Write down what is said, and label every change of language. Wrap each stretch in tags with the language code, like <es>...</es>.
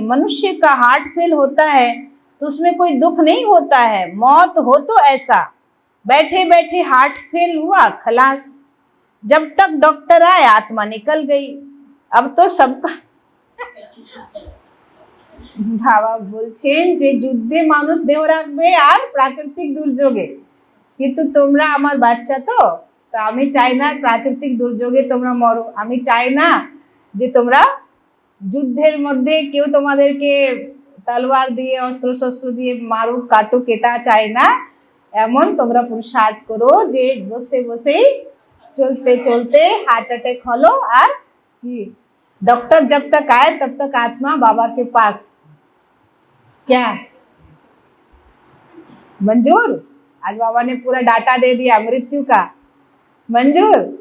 <hi>मनुष्य का heart fail होता है तो उसमें कोई दुख नहीं होता है, मौत हो तो ऐसा बैठे बैठे हार्ट फेल हुआ खलास, जब तक डॉक्टर आए आत्मा निकल गई। अब तो सबका</hi> <bn>বাবা বলছেন যে যুদ্ধে মানুষ দেহ রাখবে আর প্রাকৃতিক দুর্যোগে, কিন্তু তোমরা আমার বাচ্চা তো আমি চাই না প্রাকৃতিক দুর্যোগে তোমরা মরো, আমি চাই না যে তোমরা যুদ্ধের মধ্যে কেউ তোমাদেরকে তলোয়ার দিয়ে অস্ত্র শস্ত্র দিয়ে মারুক কাটুক এটা চাই না, এমন তোমরা পুরুষার্থ করো যে বসে বসেই</bn> <hi>चलते चलते हार्ट अटैक हलो और डॉक्टर जब तक आए तब तक आत्मा बाबा के पास। क्या मंजूर? आज बाबा ने पूरा डाटा दे दिया मृत्यु का, मंजूर?</hi>